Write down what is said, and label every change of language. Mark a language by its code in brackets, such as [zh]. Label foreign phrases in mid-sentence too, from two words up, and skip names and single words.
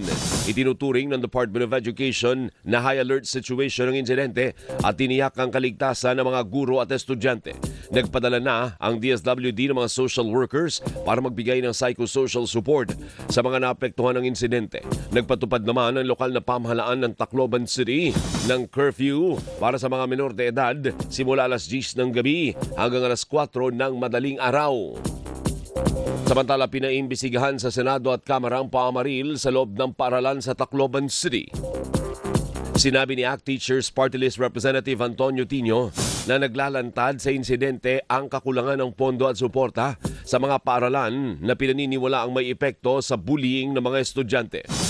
[tl] Itinuturing ng Department of Education na [en] high alert situation [tl] ng insidente at tiniyak ang kaligtasan ng mga guro at estudyante. Nagpadala na ang DSWD ng mga [en] social workers [tl] para magbigay ng [en] psychosocial support [tl] sa mga naapektuhan ng insidente. Nagpatupad naman ang lokal na pamahalaan ng Tacloban City ng curfew para sa mga menor de edad simula alas 10 ng gabi hanggang alas 4 ng madaling araw. Samantala, pinaimbisigahan sa Senado at Kamara ang pamamaril sa loob ng paaralan sa Tacloban City. Sinabi ni ACT Teachers Party List Representative Antonio Tino na naglalantad sa insidente ang kakulangan ng pondo at suporta sa mga paaralan na pinaniniwala ang may epekto sa bullying ng mga estudyante.